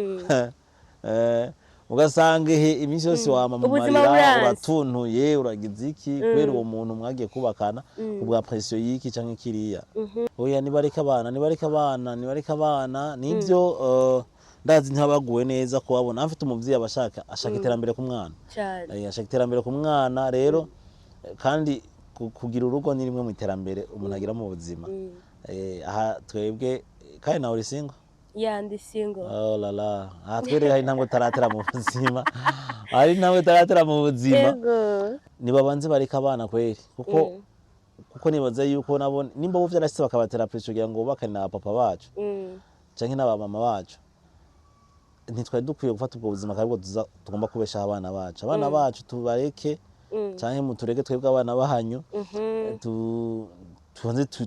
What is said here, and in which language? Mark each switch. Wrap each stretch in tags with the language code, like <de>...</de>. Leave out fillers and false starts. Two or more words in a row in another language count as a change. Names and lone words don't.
<rn>ugasanga iminsi yose wama mu marira uratuntuye uragize iki kwera uwo muntu mwagiye kubakana ubwa pression yiki canke kiriya oya nibareka abana nivyo ndazi ntabaguwe neza kubabona afite umuvyi abashaka ashaka iterambere ku mwana ashaka iterambere ku mwana rero kandi kugira urugo ni rimwe mu iterambere umuntu agira mu buzima aha twebwe kandi nawe uri single ndi single</rn> <fr>oh la la</fr> <rn>twere hari ntango taratera mu buzima ari nawe taratera mu buzima nibabanze bareka abana kweri kuko nibaza yuko nabo nimba bo vyarashitse bakabatera pressure kugira ngo bakane na papa bacu canke na mama bacu ntitwari dukwiye gufata ubwo buzima kabwo tugomba kubesha abana bacu tubareke canke mutureke twebwe abana bahanyu tubanze</rn>